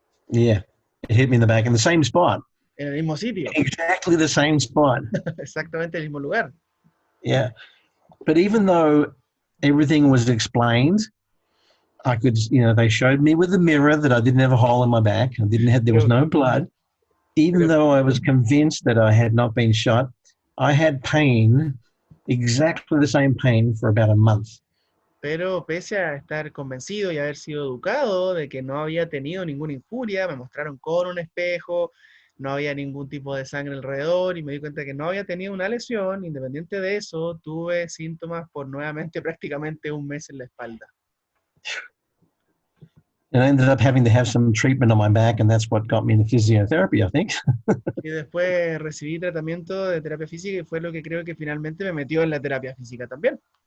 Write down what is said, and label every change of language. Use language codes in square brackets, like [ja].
[en] Yeah, it hit me in the back in the same spot. [es] En el mismo sitio. [en] Exactly the same spot. [es] Exactamente el mismo lugar. [en] Yeah. But even though everything was explained, I could, they showed me with a mirror that I didn't have a hole in my back. There was no blood. Even though I was convinced that I had not been shot, I had pain, exactly the same pain for about a month. [es] Pero pese a estar convencido y haber sido educado de que no había tenido ninguna injuria, me mostraron con un espejo, no había ningún tipo de sangre alrededor y me di cuenta que no había tenido una lesión. Independiente de eso, tuve síntomas por nuevamente prácticamente un mes en la espalda. [en] And I ended up having to have some treatment on my back, and that's what got me into physiotherapy, I think. [es] Y después recibí tratamiento de terapia física y fue lo que creo que finalmente me metió en la terapia física también.